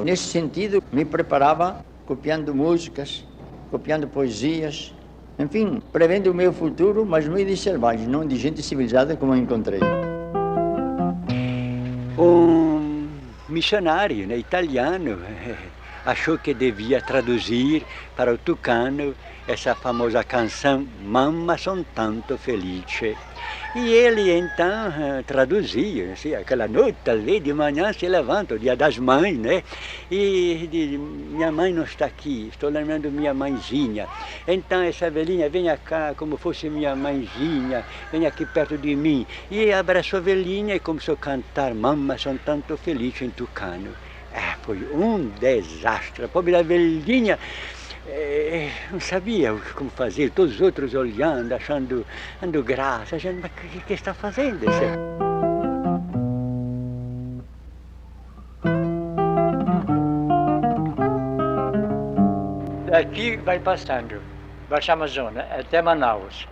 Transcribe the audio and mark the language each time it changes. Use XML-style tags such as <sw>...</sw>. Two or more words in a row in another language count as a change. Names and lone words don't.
<pt>Nesse sentido, me preparava copiando músicas, copiando poesias, enfim, prevendo o meu futuro, mas no meio de selvagens, não de gente civilizada como eu encontrei. Um missionário, né, italiano, achou que devia traduzir para o tucano essa famosa canção Mamma son tanto felice. E ele então traduzia, assim, aquela noite ali de manhã se levanta, o dia das mães, né? E diz, minha mãe não está aqui, estou lembrando minha mãezinha. Então essa velhinha, venha cá como fosse minha mãezinha, venha aqui perto de mim. E abraçou a velhinha e começou a cantar Mamma son tanto felice em tucano. Foi um desastre, a pobre da velhinha não sabia como fazer, todos os outros olhando, achando graça, achando, mas o que está fazendo? Daqui vai passando, Baixa Amazônia, até Manaus.</pt>